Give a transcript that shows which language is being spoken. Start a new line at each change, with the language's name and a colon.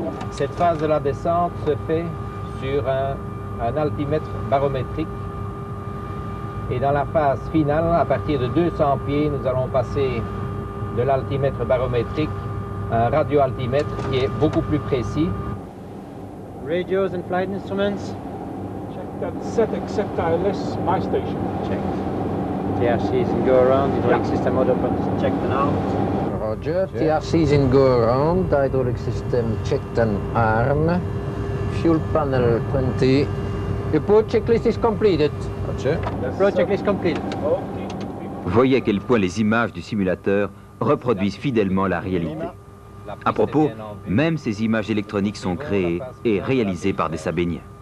French: Cette phase de la descente se fait sur un altimètre barométrique. Et dans la phase finale, à partir de 200 pieds, nous allons passer de l'altimètre barométrique à un radioaltimètre qui est beaucoup plus précis.
English: Radios and flight instruments. Check that set except ILS, my station. Checked. TRCs and go around. Hydraulic system motor checked and armed. Roger. TRCs in go around. Hydraulic system checked and armed. Fuel panel 20. Report checklist is completed. Roger. Report checklist complete.
French: Voyez à quel point les images du simulateur reproduisent fidèlement la réalité. À propos, même ces images électroniques sont créées et réalisées par des sabéniens.